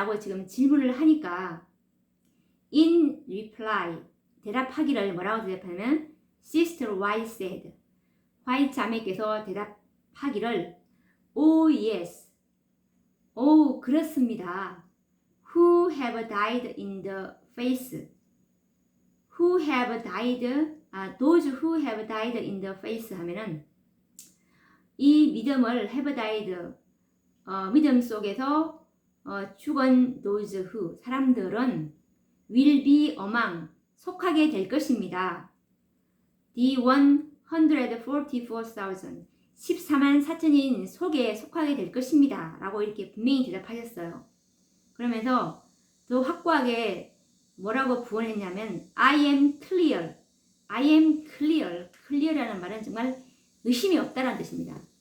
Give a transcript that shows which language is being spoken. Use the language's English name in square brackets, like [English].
[Korean] 라고 지금 질문을 하니까 [English] in reply, [Korean] 대답하기를 뭐라고 대답하냐면 [English] Sister White said, [Korean] 화이트 자매께서 대답하기를 [English] Oh yes, [Korean] 그렇습니다. [English] Who have died in the face, who have died, those who have died in the face [Korean] 하면은 이 믿음을 [English] have died, [Korean] 믿음 속에서 죽은 [English] those who, [Korean] 사람들은 [English] will be among, [Korean] 속하게 될 것입니다. [English] The 144,000, [Korean] 14만 4천인 속에 속하게 될 것입니다. 라고 이렇게 분명히 대답하셨어요. 그러면서 더 확고하게 뭐라고 부언했냐면 [English] I am clear, I am clear, [Korean] clear라는 말은 정말 의심이 없다라는 뜻입니다.